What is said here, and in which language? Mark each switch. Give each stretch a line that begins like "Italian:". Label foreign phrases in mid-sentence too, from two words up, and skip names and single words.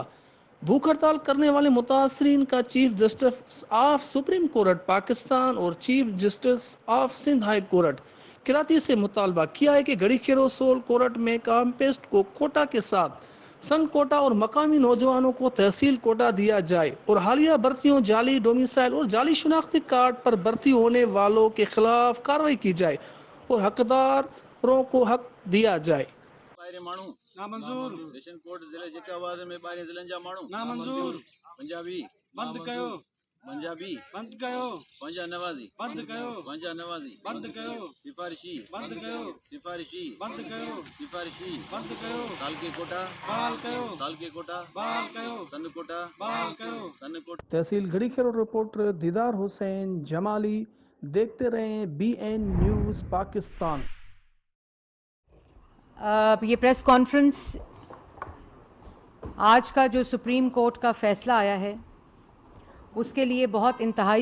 Urdu: بھوک ہڑتال کرنے والے متاثرین کا چیف جسٹس آف سپریم کورٹ پاکستان اور چیف جسٹس آف سندھ ہائی کورٹ کراچی سے مطالبہ کیا ہے کہ گڑی کھیرو سول کورٹ میں کامپیسٹ کو کوٹا کے ساتھ سن کوٹا اور مقامی نوجوانوں کو تحصیل کوٹا دیا جائے اور حالیہ بھرتیوں جعلی ڈومیسائل اور جعلی شناختی کارڈ پر بھرتی ہونے والوں کے خلاف کارروائی کی جائے اور حقداروں کو حق دیا جائے۔
Sindhi: ॿाहिरि माण्हू नामंजूर सेशन कोर्ट ज़िले जेकाबाद में ॿाहिरि ज़िलनि जा माण्हू नामंजूर पंजाबी बंदि कयो पंजाबी बंदि कयो पंहिंजा नवाज़ी बंदि कयो पंहिंजा नवाज़ी बंदि कयो सिफ़ारिशी बंदि कयो सिफ़ारिशी बंदि कयो सिफ़ारिशी बंदि कयो तालके कोटा बहाल कयो तालके कोटा बहाल कयो सन कोटा बहाल कयो सन कोटा।
Urdu: تحصیل گڑی کھیرو رپورٹر دیدار حسین جمالی، دیکھتے رہیں BN نیوز پاکستان۔ یہ پریس کانفرنس آج کا جو سپریم کورٹ کا فیصلہ آیا ہے اس کے لیے بہت انتہائی